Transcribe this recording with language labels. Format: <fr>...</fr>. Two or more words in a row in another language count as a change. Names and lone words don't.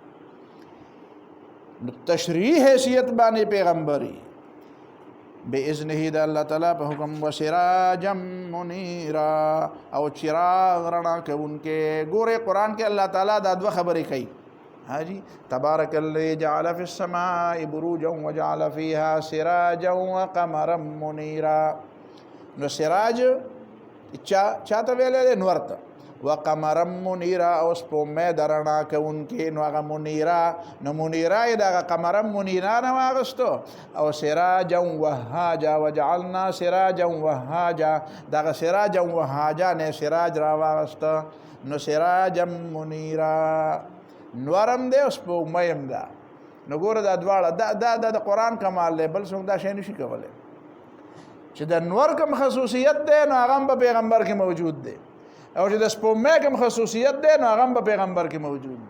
<ps>تشریح حیثیت باندې پیغمبري باذنه د الله تعالی په حکم.</ps> <ar>وسراجا منیرا</ar> <ps>او چراغ رڼا کوونکې. ګوره قرآن کې الله تعالی دا دوه خبرې کوي.</ps> <ar>حاجی تبارک الذی جعل فی السماء بروجا وجعل فیها سراجا وقمرا منیرا.</ar> <ps>نو سراج چاته ویلې نور ته،</ps> <ar>وقمرا منیرا</ar> <ps>او سپومې درنا کوونکې. نو هغه منیرا نو منیرا یې دغه</ps> <ar>قمرا منیرا</ar> <ps>نه واغستو او</ps> <ar>سراجا وهاجا وجعلنا سراجا وهاجا</ar> <ps>دغه</ps> <ar>سراجا وهاجا</ar> <ps>نه سراج را واغسته. نو</ps> <ar>سراجا منیرا</ar> <ps>نورم دی او سپومې هم ده. نو ګوره دا دواړه دا د قرآن کمال دی، بل څوک دا شی نشي کولی. چې د نور کوم خصوصیت دی نو هغه په پیغمبر کې موجود دی او چې د سپومې کوم خصوصیت دی نو هغه په پیغمبر کې موجود دی.</ps>